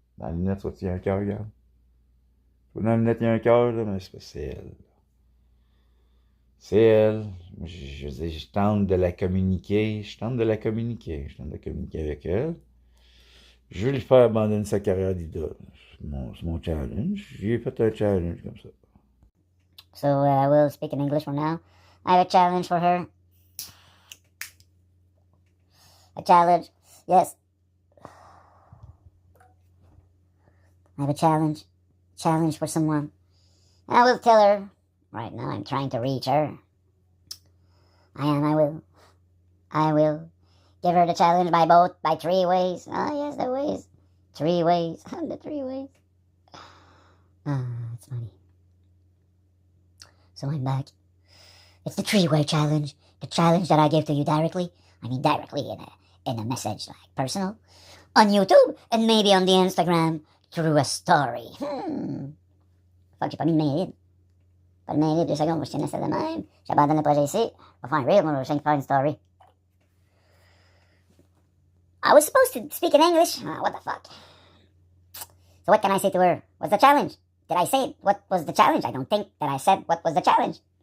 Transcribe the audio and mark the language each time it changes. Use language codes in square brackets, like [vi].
[fr] Dans la lunette, tu vois, il y a un cœur, regarde. Tu vois, dans la lunette, il y a un cœur, là, mais c'est elle. C'est elle. Je veux dire, je tente de la communiquer. Je tente de la communiquer. Je tente de communiquer avec elle. Je veux lui faire abandonner sa carrière d'idole. C'est mon challenge. J'ai fait un challenge comme ça. [en] So I will speak in English from now. I have a challenge for her. A challenge. Yes. I have a challenge. Challenge for someone. I will tell her. Right now I'm trying to reach her. I will. I will give her the challenge by 3 ways. Ah, yes, the ways. 3 ways. The 3 ways. Ah, it's funny. So I'm back. It's the 3-way challenge. The challenge that I give to you directly. I mean directly in a message, like personal. On YouTube and maybe on the Instagram through a story. [fr] Fuck, j'ai pas mis de main libre. Pas de main libre, 2 secondes, moi je tiens ça de même. J'abandonne le projet ici. On va faire un reel, moi je viens de faire une story. [en] I was supposed to speak in English. What the fuck? So what can I say to her? What's the challenge? Did I say what was the challenge? I don't think that I said what was the challenge.